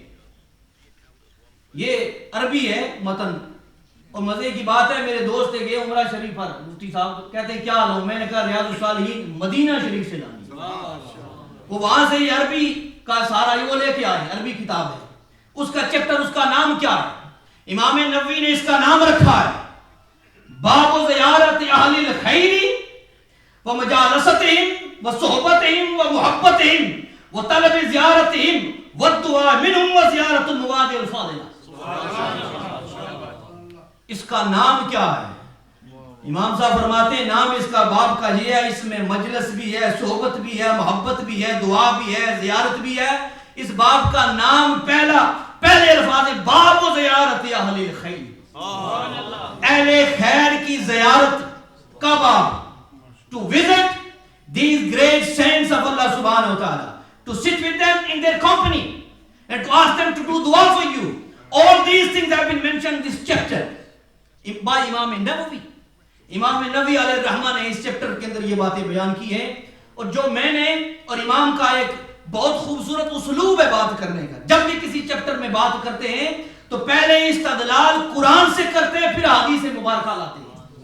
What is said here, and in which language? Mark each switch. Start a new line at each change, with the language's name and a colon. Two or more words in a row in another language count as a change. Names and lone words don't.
Urdu: یہ عربی ہے متن, اور مزے کی بات ہے میرے دوست گئے عمرہ شریف پر, مفتی صاحب کہتے ہیں کیا لاؤں, میں نے کہا ریاض الصالحین مدینہ شریف سے لانی. وہ وہاں سے یہ عربی کا سارا وہ لے کے آئے, عربی کتاب ہے, اس کا چیپٹر, اس کا نام کیا ہے؟ امام نووی نے اس کا نام رکھا ہے
Arabic: باب زیارت اہل الخیر و مجالستہم و صحبتہم و محبتہم و طلب زیارتہم و الدعاء منہم و زیارت المواد الفاضلہ.
Urdu: اس کا نام کیا ہے؟ امام صاحب فرماتے ہیں نام اس کا باب کا یہ ہے, اس میں مجلس بھی ہے, صحبت بھی ہے, محبت بھی ہے, دعا بھی ہے, زیارت بھی ہے. اس باب کا نام پہلے الفاظ
Arabic: باب و زیارت اہل الخیر,
Urdu: اہل خیر کی زیارت کا باب.
English: to visit these great saints of Allah
Arabic: سبحانه وتعالى,
English: to sit with them in their company and to ask them to do dua for you. All these things have been mentioned in this chapter by Imam Nawawi.
Urdu: امام نووی علیہ الرحمہ نے اس چیپٹر کے اندر یہ باتیں بیان کی ہیں. اور جو میں نے اور امام کا ایک بہت خوبصورت اسلوب ہے بات کرنے کا, جب بھی کسی چیپٹر میں بات کرتے ہیں تو پہلے استدلال قرآن سے کرتے ہیں, پھر حدیث مبارکہ لاتے ہیں.